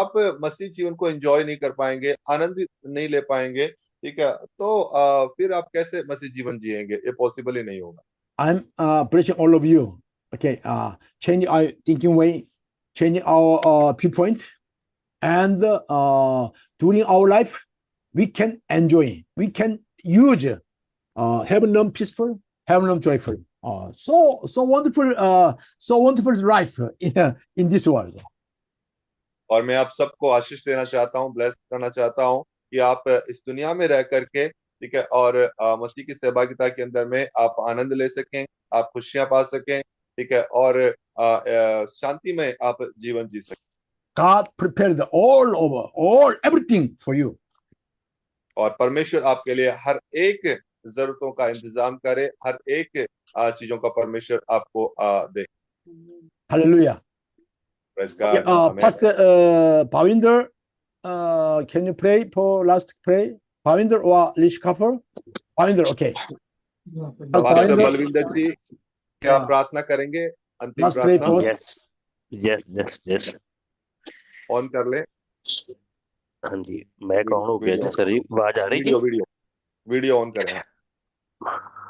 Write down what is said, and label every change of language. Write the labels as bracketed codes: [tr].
[hi] आप मसीह जीवन को एंजॉय नहीं कर पाएंगे, आनंद नहीं ले पाएंगे, ठीक है। तो फिर आप कैसे मसीह जीवन जिएंगे? ये पॉसिबल ही नहीं होगा। [en] I'm blessing all of you. Okay, changing our thinking way, changing our viewpoint, and during our life, we can enjoy, we can use heaven peaceful, heaven joyful. So wonderful life in this world. [hi] और मैं आप सबको आशीष देना चाहता हूँ, bless करना चाहता हूँ कि आप इस दुनिया में रह करके, ठीक है, और मसीह की सहभागिता के अंदर में आप आनंद ले सकें, आप खुशियां पा सकें, ठीक है, और शांति में आप जीवन जी सकें। [en] God prepared everything for you. [hi] और परमेश्वर आपके लिए हर एक जरूरतों का इंतजाम करे, हर एक चीजों का परमेश्वर आपको दे। [en] Hallelujah. Praise God. Okay, Amen. Pastor Bhavinder, can you pray for last pray? Bhavinder or Lish Kaffer? Bhavinder, okay. [hi] Pastor Balwinder जी, क्या प्रार्थना करेंगे? अंतिम [en] Last pray [hi] प्रार्थना [en] for yes [hi] ऑन कर ले। हाँ जी, मैं कौन हो गया सर जी? आवाज आ रही है? वीडियो ऑन करें।